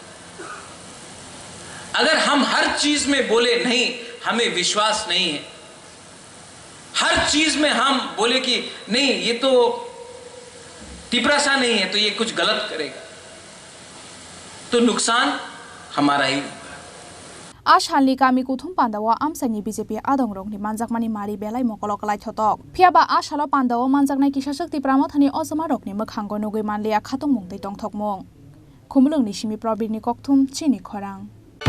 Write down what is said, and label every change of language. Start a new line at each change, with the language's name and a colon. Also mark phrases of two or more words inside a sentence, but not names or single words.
Hindi: अगर हम हर चीज में बोले नहीं, हमें विश्वास नहीं है, हर चीज में हम बोले कि नहीं ये तो तिपरासा नहीं है, तो ये कुछ गलत करेगा, तो नुकसान हमारा ही।
Kok Borok: आशालनि गामि कुथुम पान्दावा आमसानि बीजेपी आदंग्रंनि मानजाकमानि मारि बेलाय मकलकलाय थतक फियाबा आशालो पान्दावा मानजाकनाय किसा शक्ति प्रामथनि अजमा रकनि मोखांगो नुगै मानलिया खातुम मुंदै दंथकमुं खुमलुंनि सिमि प्रबीरनि ककथुम चिनि खरां।